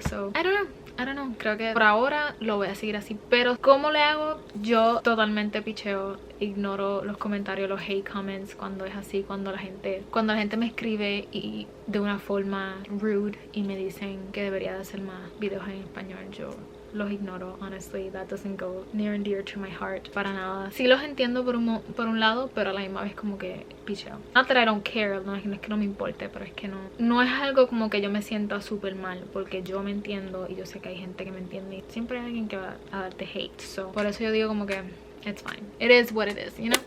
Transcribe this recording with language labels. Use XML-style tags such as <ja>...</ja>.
<en>So I don't know,</en> <es>creo que por ahora lo voy a seguir así. Pero ¿cómo le hago? Yo totalmente picheo, ignoro los comentarios, los hate comments cuando es así, cuando la gente me escribe y de una forma rude y me dicen que debería de hacer más videos en español. Yo los ignoro,</es> <en>honestly. That doesn't go near and dear to my heart</en> <es>para nada. Sí los entiendo por un lado, pero a la misma vez como que picheo.</es> <en>Not that I don't care,</en> <es>no es que no me importe, pero es que no es algo como que yo me sienta súper mal, porque yo me entiendo y yo sé que hay gente que me entiende y siempre hay alguien que va a darte hate.</es> <en>So</en> <es>por eso yo digo como que</es> <en>it's fine. It is what it is, you know.</en>